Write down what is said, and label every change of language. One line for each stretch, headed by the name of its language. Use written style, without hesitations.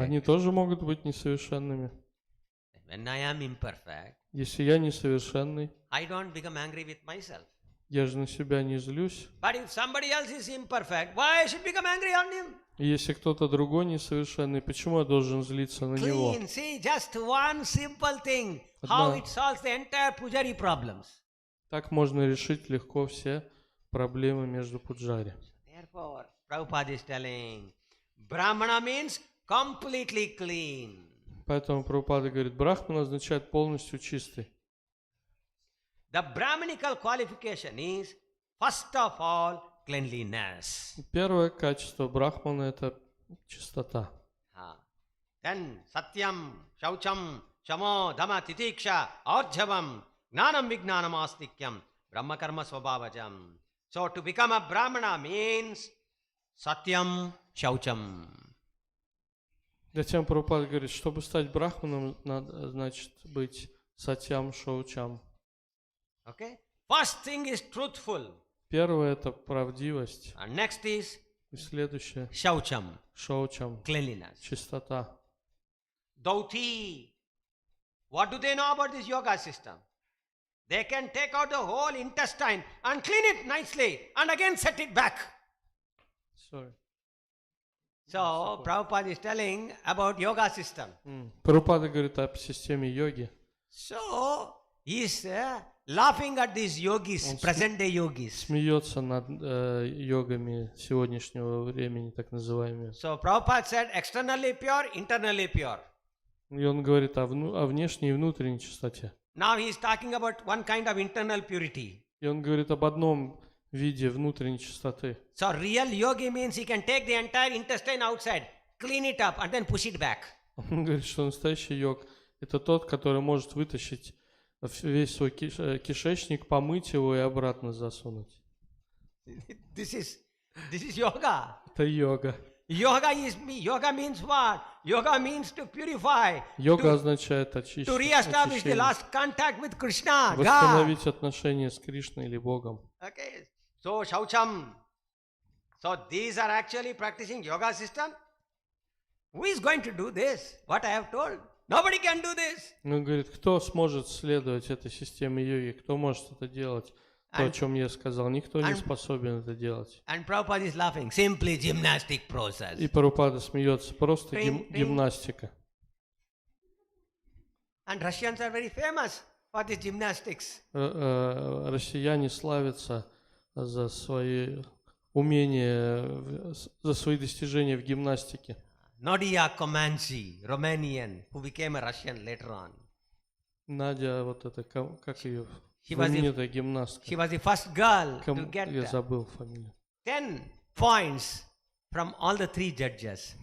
Russian: Они тоже могут быть несовершенными.
English: When I am imperfect,
Russian: Если я несовершенный,
English: I don't become angry with myself.
Russian: я же на себя не злюсь.
English: But if somebody else is imperfect, why I should become angry on him?
Russian: И если кто-то другой несовершенный, почему я должен злиться на него?
English: Clean. See, just one simple thing. How it solves the entire pujari problems.
Russian: Так можно решить легко все проблемы между пуджари.
English: Therefore, Prabhupada is telling, Brahmana means completely clean.
Russian: Поэтому Прабхупада говорит, Брахман означает полностью чистый.
English: The Brahmanical qualification is, first of all, cleanliness.
Russian: Первое качество Брахмана – это чистота.
Sanskrit: Then Satyam, Shaucham, Shamo, Dhamma, Titiksha, Arjavam, Gnanam, Vignanam, Astikyam, Brahma Karma Swabhavajam.
English: So to become a Brahmana means Satyam, Shaucham.
Russian: Затем Прабхупада говорит, чтобы стать Брахманом, надо, значит, быть Сатьям Шаучам.
English: Okay? First thing is truthful.
Russian: Первое – это правдивость.
English: And next is
Russian: И следующее
English: Shaucham,
Russian: – Шаучам,
English: cleanliness.
Russian: чистота.
English: Dhoti. What do they know about this yoga system? They can take out the whole intestine and clean it nicely and again set it back. Sorry. So, Prabhupada is telling about yoga system.
Russian: Прабхупада говорит о системе йоги.
English: So, he is laughing at these yogis, present day yogis.
Russian: Смеется над йогами сегодняшнего времени, так называемыми.
English: So, Prabhupada said externally pure, internally pure.
Russian: И он говорит о внешней и внутренней чистоте.
English: Now he is talking about one kind of internal purity.
Russian: И он говорит об одном в виде внутренней чистоты.
English: So real yogi means he can take the entire intestine outside, clean it up and then push it back.
Russian: Он говорит, что настоящий йог – это тот, который может вытащить весь свой кишечник, помыть его и обратно засунуть.
English: This is yoga.
Russian: Это йога.
English: Yoga means what? Yoga means to purify,
Russian: Йога означает очистить,
English: to re-establish the
Russian: очищение,
English: last contact with Krishna, God.
Russian: восстановить отношения с Кришной или Богом.
English: Okay. So Shaucham. So these are actually practicing yoga system. Who is going to do this? What I have told? Nobody can do this.
Russian: Он говорит, кто сможет следовать этой системе йоги, кто может это делать? То, о чем я сказал, никто не способен это делать.
English: And Prabhupada is laughing. Simply gymnastic process.
Russian: И Прабхупада смеется, просто Ding, ding. гимнастика.
English: And Russians are very famous for this gymnastics.
Russian: Россияне славятся за свои умения, за свои достижения в гимнастике.
English: Nadia Comanche, Romanian, who became a Russian later on.
Russian: Надя, вот это, как ее,
English: She was
Russian: знаменитая гимнастка.
English: She was the first girl to get
Russian: Я забыл фамилию.
English: 10 points from all the 3 judges.